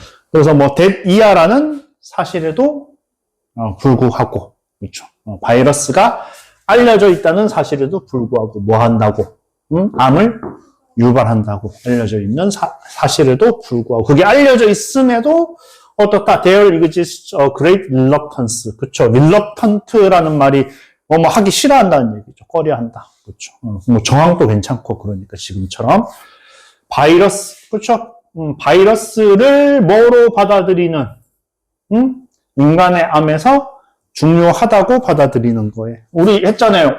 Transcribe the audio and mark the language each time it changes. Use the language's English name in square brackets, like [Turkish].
[Korean] 그래서 뭐 that 이하라는 사실에도 불구하고, 그렇죠? 바이러스가 알려져 있다는 사실에도 불구하고 뭐 한다고? 암을 유발한다고 알려져 있는 사실에도 불구하고 그게 알려져 있음에도 어떻다? [English] There exists a great reluctance. [Korean] 그렇죠? reluctant라는 말이 뭐 하기 싫어한다는 얘기죠. 꺼려한다. 그렇죠? 뭐 정황도 괜찮고 그러니까 지금처럼 바이러스, 그렇죠? 바이러스를 뭐로 받아들이는 인간의 암에서 중요하다고 받아들이는 거예요. 우리 했잖아요.